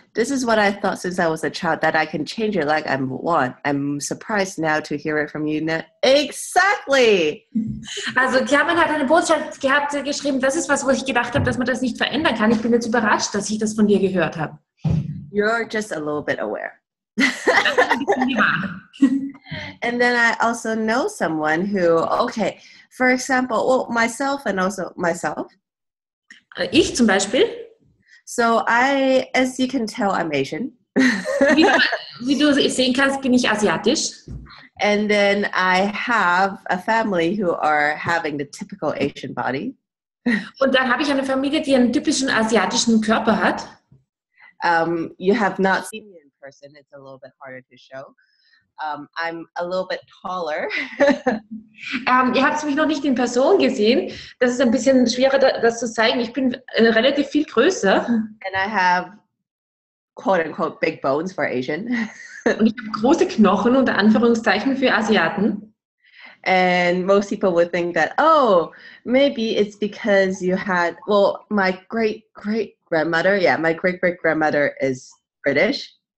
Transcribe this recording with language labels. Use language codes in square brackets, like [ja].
[en] This is what I thought since I was a child, that I can change it like I want. I'm surprised now to hear it from you. Exactly. [de] Also Carmen hat eine Botschaft gehabt, geschrieben, das ist was, wo ich gedacht habe, dass man das nicht verändern kann. Ich bin jetzt überrascht, dass ich das von dir gehört habe. [en] You're just a little bit aware. And then I also know someone who, okay, for example, well, myself and also myself. [de] Ich zum Beispiel. [en] So as you can tell, I'm Asian. [de] Wie du sehen kannst, bin ich asiatisch. [en] And then I have a family who are having the typical Asian body. [de] Und dann habe ich eine Familie, die einen typischen asiatischen Körper hat. [en] You have not seen me in person. It's a little bit harder to show. I'm a little bit taller. [de] Ihr habt mich noch nicht in Person gesehen. Das ist ein bisschen schwerer, das zu zeigen. Ich bin relativ viel größer. [en] And I have quote-unquote big bones for Asian. [de] Und ich habe große Knochen, unter Anführungszeichen, für Asiaten. [en] And most people would think that, oh, maybe it's because you had, well, my great-great-grandmother, my great-great-grandmother is British.